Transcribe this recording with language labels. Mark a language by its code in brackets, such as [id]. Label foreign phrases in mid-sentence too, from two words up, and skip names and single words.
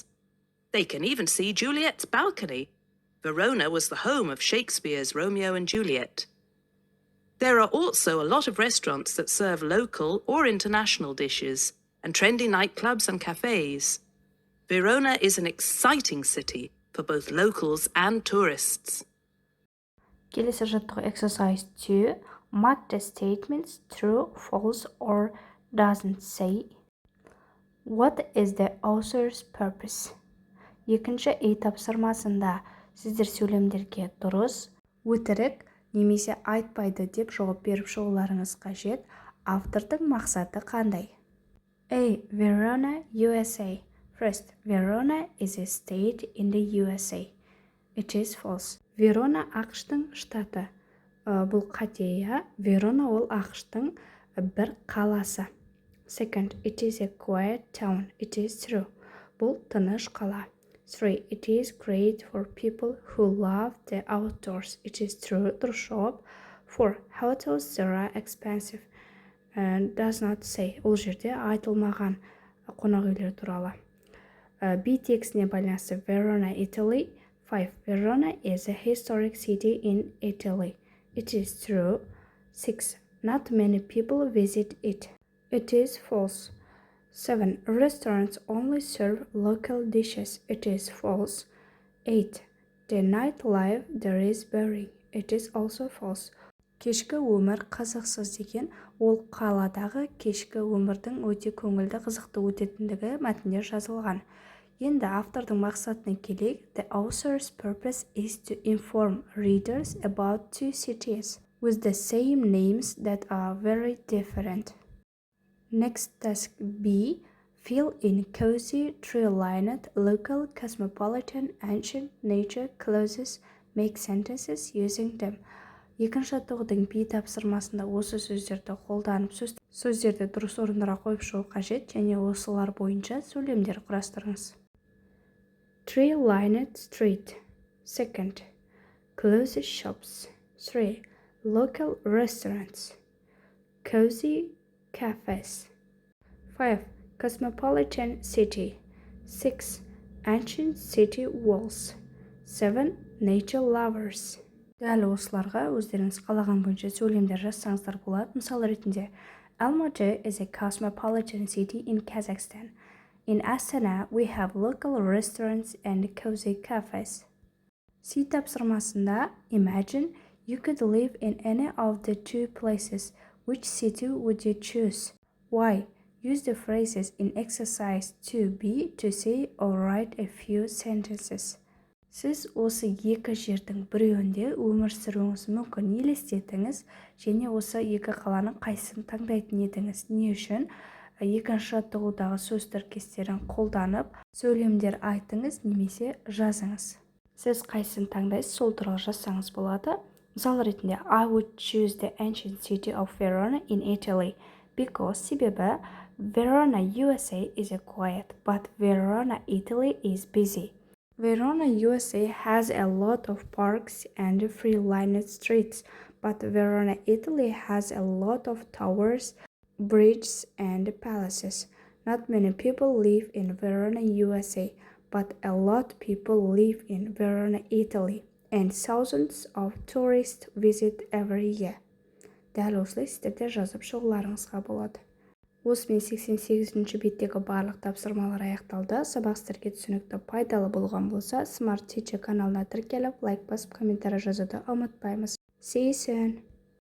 [en] They can even see Juliet's balcony. Verona was the home of Shakespeare's Romeo and Juliet. There are also a lot of restaurants that serve local or international dishes, and trendy nightclubs and cafes. Verona is an exciting city for both locals and tourists. [kk] Келесі жаттығу exercise 2. [en] Mark the statements true, false, or doesn't say. What is the author's purpose? [kk] Екінші үй тапсырмасында сіздер сөйлемдерге дұрыс, өтірік немесе айтпайды деп жауап беріп шығуларыңыз қажет. Автордың мақсаты қандай? [en] A. Verona, USA. First, Verona is a state in the USA. It is false. Verona [kk] ақштың штаты. Бұл қате, иә? Verona ол ақштың бір қаласы. [en] Second, it is a quiet town. It is true. [kk] Бұл тыныш қала. 3. [en] It is great for people who love the outdoors. It is true. [kk] Дұрыс жауап. 4. [en] Hotels there are expensive. Does not say. [kk] Ол жерде айтылмаған қонақ үйлер туралы. B текстіне байланысты Verona, Italy. 5. [en] Verona is a historic city in Italy. It is true. 6. Not many people visit it. It is false. 7. Restaurants only serve local dishes. It is false. 8. The nightlife there is boring. It is also false. [kk] Кешкі өмір қызықсыз деген ол қаладағы кешкі өмірдің өте көңілді қызықты өтетіндігі мәтінде жазылған. Енді автордың мақсатына келейік. [en] The author's purpose is to inform readers about two cities with the same names that are very different. Next task B. Fill in cozy, tree-lined, local, cosmopolitan, ancient, nature, clauses, make sentences using them. [kk] Екінші жаттығудың B тапсырмасында осы сөздерді қолданып сөздерді дұрыс орындыра қойып шығу қажет, және осылар бойынша сөйлемдер құрастырыңыз. [en] Tree-lined street. Second, closed shops. 3. Local restaurants. Cozy cafes. 5. Cosmopolitan city. 6. Ancient city walls. 7. Nature lovers. [kk] Дәл осыларға өздеріңіз қалаған бойынша сөйлемдер жазсаңыздар болады. Мысал ретінде, [en] Almaty is a cosmopolitan city in Kazakhstan. In Astana, we have local restaurants and cozy cafes. C тапсырмасында, imagine you could live in any of the two places. Which city would you choose? Why? Use the phrases in exercise 2B to say or write a few sentences. [kk] Сіз осы екі жердің біреуінде өмір сүруіңіз мүмкін. Елестетіңіз және осы екі қаланың қайсысын таңдайтын едіңіз. Не үшін? Екінші жаттығудағы сөз тіркестерін қолданып сөйлемдер айтыңыз немесе жазыңыз. Сіз қайсысын таңдайсыз, сол туралы жазсаңыз болады. Мысал ретінде, [en] I would choose the ancient city of Verona in Italy because себебі Verona, USA is quiet, but Verona, Italy is busy. Verona, USA has a lot of parks and free-lined streets, but Verona, Italy has a lot of towers, bridges, and palaces. Not many people live in Verona, USA, but a lot of people live in Verona, Italy, and thousands of tourists visit every year. [kk] Дәл осылай сіздер де жазып шығуларыңызға болады. Осымен 88-ші беттегі барлық тапсырмалар аяқталды. Сабақ сіздерге түсінікті, пайдалы болған болса, Smart Teacher каналына тіркеліп, лайк басып, комментарий жазуды ұмытпаймыз. [en] See you soon!